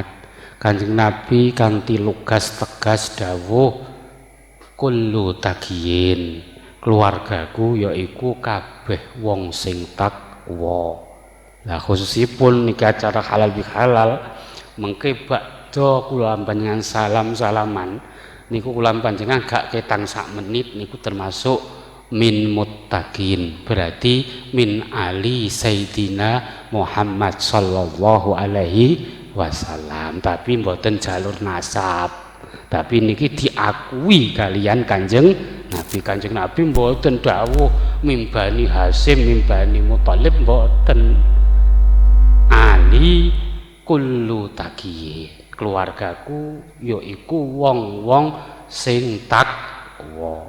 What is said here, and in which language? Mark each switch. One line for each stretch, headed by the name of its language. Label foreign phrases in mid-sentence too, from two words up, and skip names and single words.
Javanese: Kanjeng Nabi kanthi lugas tegas dawuh,
Arabic: كل تقي,
Javanese: keluargaku yaiku kabeh wong sing takwa. Nah khususipun niki acara halal bihalal mengke bak badha kula panjenengan salam-salaman niku kula panjenengan gak ketang sak menit niku termasuk
Arabic: من المتقين,
Javanese: berarti
Arabic: من آل سيدنا محمد صلى الله عليه وسلم,
Javanese: tapi mboten jalur nasab, tapi niki diakui kalian Kanjeng Nabi. Kanjeng Nabi mboten dawuh
Arabic: من بني هاشم من بني مطلب,
Javanese: mboten.
Arabic: آلي كل تقي,
Javanese: keluargaku yaiku wong-wong sing takwa.